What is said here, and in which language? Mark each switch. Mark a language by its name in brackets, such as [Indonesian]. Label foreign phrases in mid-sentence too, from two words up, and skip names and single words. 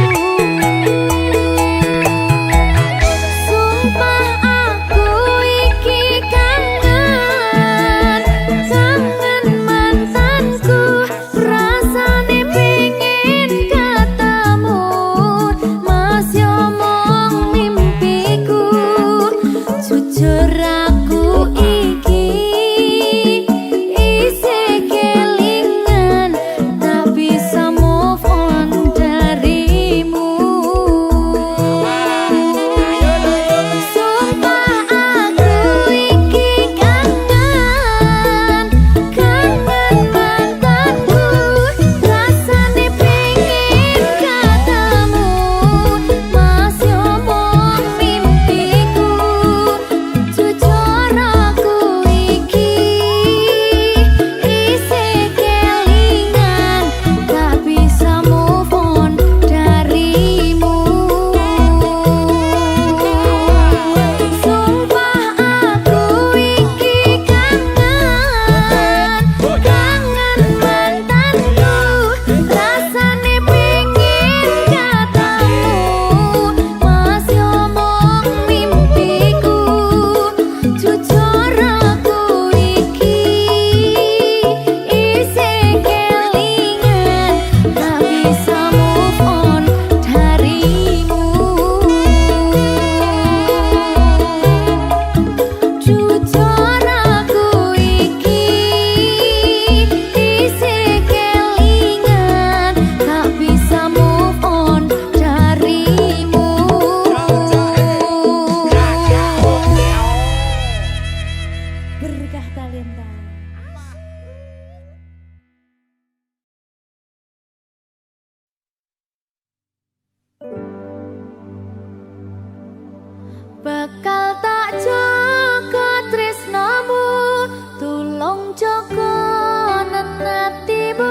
[Javanese] Sumpah aku iki kangen, kangen mantanku, rasane pengen ketemu. Masih omong mimpiku, jujur aku iki isih kelingan, tak bisa [English] move on [Javanese] darimu. Sumpah aku iki kangen, kangen mantanku, rasane pengen ketemu. Masih omong mimpiku, jujur aku iki isih kelingan, tak bisa [English] move on [Javanese] darimu. Sumpah aku iki kangen, kangen mantanku, rasane pengen ketemu. Masih omong mimpiku, jujur aku iki isih kelingan, tak bisa [English] move on [Javanese] darimu. Jujur aku iki isih kelingan, tak bisa [English] move on [Javanese] darimu. [Indonesian] Berkah talenta. [Javanese] Bakal tak jaga tresnamu, tulung jaga nenatimu.